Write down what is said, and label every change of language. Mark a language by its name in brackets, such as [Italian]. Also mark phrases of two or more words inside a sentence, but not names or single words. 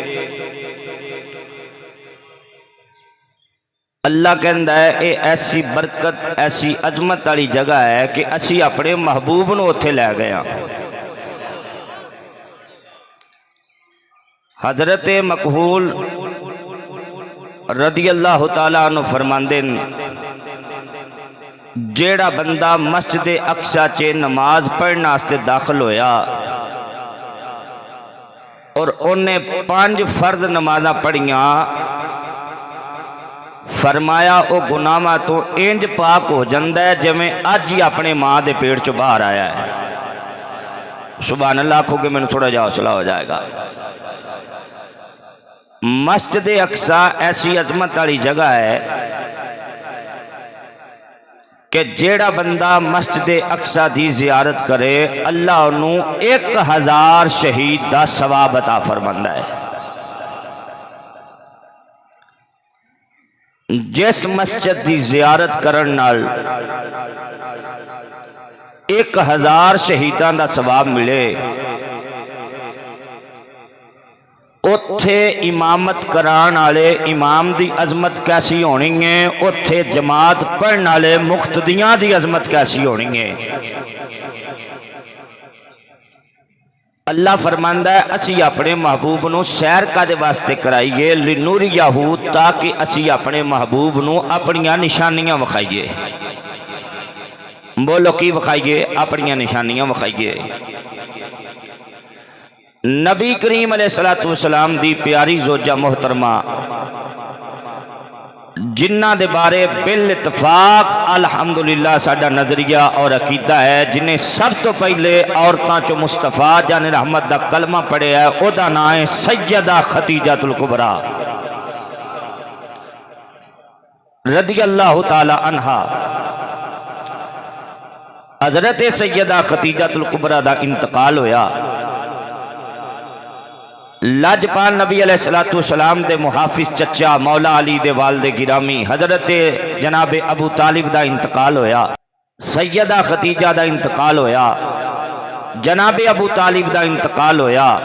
[Punjabi] اللہ کہندا ہے اے ایسی برکت ایسی عظمت والی جگہ ہے کہ اسی اپنے محبوب نو اتھے لے گئے ہاں۔ حضرت مکحول [Arabic] رضی اللہ تعالیٰ عنہ [Punjabi] فرماندے جیڑا بندہ مسجد اقصی چے نماز پڑھنے واسطے داخل ہویا اور انہیں 5 فرض نمازاں پڑھیاں، فرمایا او گناہاں تو انج پاک ہو جاندہ ہے جویں اج ہی اپنے ماں دے پیٹ چوں باہر آیا ہے۔ [Arabic] سبحان اللہ [Punjabi] آکھو کہ میں نے تھوڑا جا حوصلہ ہو جائے گا۔ مسجد اقصی ایسی عظمت والی جگہ ہے کہ جیڑا بندہ مسجد اقصی دی زیارت کرے اللہ انہوں 1000 شہید دا ثواب عطا فرماندا ہے۔ جس مسجد دی زیارت کرن نال 1000 شہیدان دا ثواب ملے، اتھے امامت کران والے امام دی عظمت کیسی ہونی ہے، اتھے جماعت پڑھن والے مقتدیاں دی عظمت کیسی ہونی ہے۔ اللہ فرماندہ ہے اسی اپنے محبوب نو سیر کا دے واسطے کرائیے لنوریہو، تاکہ اسی اپنے محبوب نو اپنیاں نشانیاں وکھائیے۔ بولو کی وکھائیے؟ اپنیاں نشانیاں وکھائیے۔ نبی کریم [Arabic] علیہ السلام [Punjabi] دی پیاری زوجہ محترمہ جنہ دے بارے بالاتفاق الحمدللہ ساڈا نظریہ اور عقیدہ ہے، جنہیں سب تو پہلے عورتاں چو مصطفیٰ جان رحمت دا کلمہ پڑھے ہے، او دا نام ہے سیدہ خدیجہ الکبریٰ [Arabic] رضی اللہ تعالی عنہا۔ [Punjabi] حضرت سیدہ خدیجہ الکبریٰ دا انتقال ہویا، لاجپال نبی [Arabic] علیہ السلام [Punjabi] دے محافظ چچا مولا علی دے والد گرامی حضرت جناب ابو طالب دا انتقال ہویا، سیدہ خدیجہ دا انتقال ہویا، جناب ابو طالب دا انتقال ہویا۔